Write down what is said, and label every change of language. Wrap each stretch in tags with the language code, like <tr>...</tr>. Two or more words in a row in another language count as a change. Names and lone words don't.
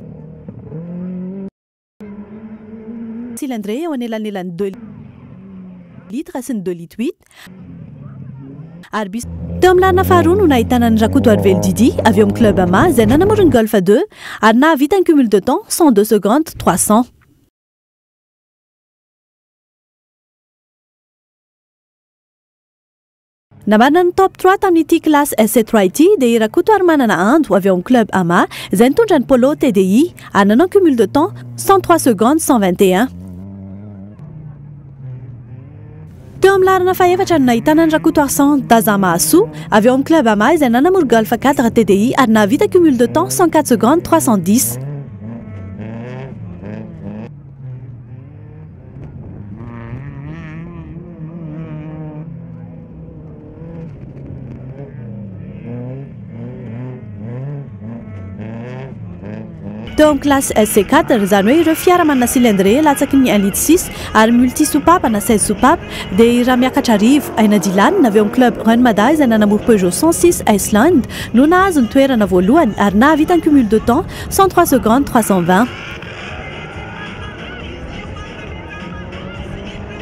<mg>Cylindre eo anelanelan'ny 2 litres sy ny 2 litres 8 ary teo amin'ny larina faharoa no nahitana ny Rakoto Arvelo Didi avy eo amin'ny club ama izay nanamoro ny Golf 2 ary nahavita ny</mg> <fr>cumul de temps</fr> <mg>102 secondes 300. Namarina ny top 3 tamin'ity classe SC3 ity dia Rakoto Armanana Ando avy eo amin'ny club ama izay nitondra ny Polo TDI ary nanao</mg> <fr>cumul de temps</fr> <mg>103 secondes 121. Teo amin'ny larina fahaefatra no nahitana ny Rakoto Arsan Dazama Assou avy eo amin'ny club ama izay nanamoro Golf 4 TDI ary nahavita</mg> <fr>cumul de temps</fr> <mg>104 secondes 310. Teo amin'ny classe SC4 izany hoe ireo fiara manana cylindre latsaky ny 1 litre 6 ary</mg> <fr>multi soupapes</fr> <mg>na 16 soupapes dia raha miakatra arivo Aina Dilane avy eo amin'ny club Run Mada izay nanamoro Peugeot 106 Iceland no nahazo ny toerana voalohany ary nahavita ny</mg> <fr>cumul de temps</fr> <mg>103 secondes 320.</mg>